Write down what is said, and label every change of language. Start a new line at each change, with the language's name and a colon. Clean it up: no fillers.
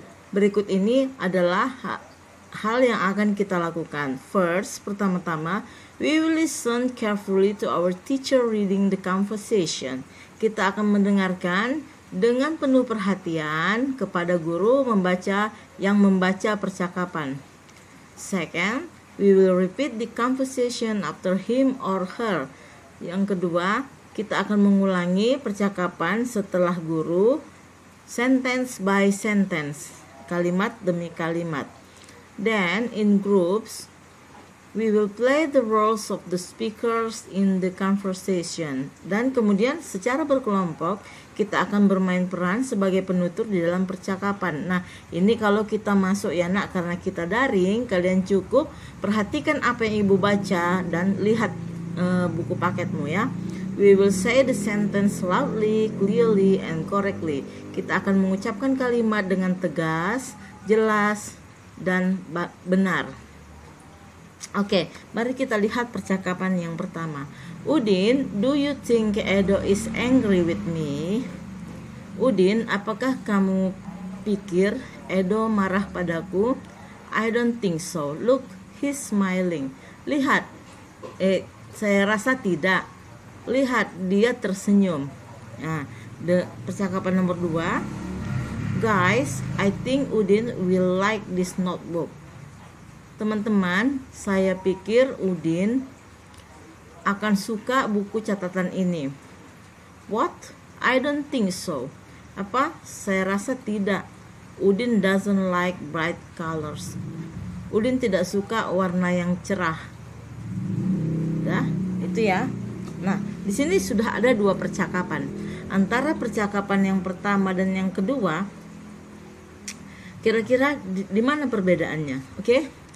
Indonesian: Berikut ini adalah hal yang akan kita lakukan.
English: First,
Indonesian: pertama-tama,
English: we will listen carefully to our teacher reading the conversation.
Indonesian: Kita akan mendengarkan dengan penuh perhatian kepada guru yang membaca percakapan.
English: Second, we will repeat the conversation after him or her.
Indonesian: Yang kedua, kita akan mengulangi percakapan setelah guru,
English: sentence by sentence,
Indonesian: kalimat demi kalimat.
English: Then in groups, we will play the roles of the speakers in the conversation.
Indonesian: Dan kemudian secara berkelompok, kita akan bermain peran sebagai penutur di dalam percakapan. Nah, ini kalau kita masuk ya nak, karena kita daring, kalian cukup perhatikan apa yang ibu baca dan lihat buku paketmu ya.
English: We will say the sentence loudly, clearly, and correctly.
Indonesian: Kita akan mengucapkan kalimat dengan tegas, jelas, dan benar. Oke, mari kita lihat percakapan yang pertama.
English: Udin, do you think Edo is angry with me?
Indonesian: Udin, apakah kamu pikir Edo marah padaku?
English: I don't think so. Look, he's smiling.
Indonesian: Lihat, saya rasa tidak. Lihat, dia tersenyum. Nah, percakapan nomor 2.
English: Guys, I think Udin will like this notebook.
Indonesian: Teman-teman, saya pikir Udin akan suka buku catatan ini. What?
English: I don't think so.
Indonesian: Apa? Saya rasa tidak.
English: Udin doesn't like bright colors.
Indonesian: Udin tidak suka warna yang cerah. Dah, itu ya. Nah, di sini sudah ada 2 percakapan. Antara percakapan yang pertama dan yang kedua, kira-kira di mana perbedaannya? Oke.